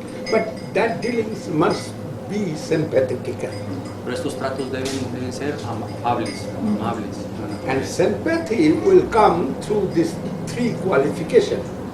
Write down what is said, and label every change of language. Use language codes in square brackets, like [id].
[en] But that dealings must be sympathetic. [es] Pero estos tratos deben ser afables, amables. [en] And sympathy will come through these three qualifications.